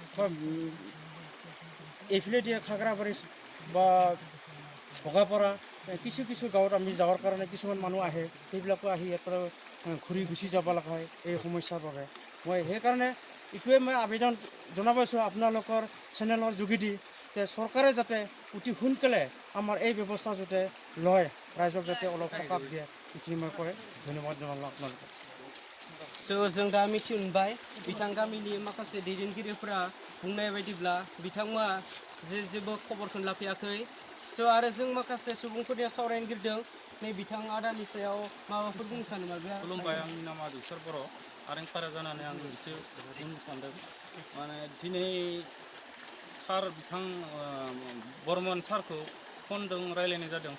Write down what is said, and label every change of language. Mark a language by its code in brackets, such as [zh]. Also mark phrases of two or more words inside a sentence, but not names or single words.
[as] এইফালে দিয়ে খাগৰাবাৰী বা ভগাপাৰা কিছু গাঁৱত আমি যাওয়াৰ কাৰণে কিছুমান মানুহ আহে সেইবিলাকো আহি ইয়াৰ পৰা ঘূৰি গুচি যাব লগা হয় এই সমস্যাৰ বাবে মই সেইকাৰণে এইটোৱে মই আবেদন জনাইছোঁ আপোনালোকৰ চেনেলৰ যোগেদি যে চৰকাৰে যাতে অতি সোনকালে আমাৰ এই ব্যৱস্থা যাতে লয় ৰাইজক যাতে অলপ সকাহ দিয়ে এইখিনি মই কয় ধন্যবাদ জনালোঁ আপোনালোকক [brx] जों दा मिथि मोनबाय बिथां गामिनि माखासे दैदेनगिरिफोरा बुंनाय बायदिब्ला बिथांमोना जेबो खबरखौनो लाफैयाखै आरो जों माखासे सुबुंफोरनि सावरायनो गिरदों नै बिथां आदानि सायाव माबाफोर बुंनो सानो नामा खुलुमबाय आंनि नामा AssamBoro आरंपारा जानानै आं एसे बुंनो सानदों माने दिनै सार बिथां बर्मन सारखौ फनजों रायलायनाय जादों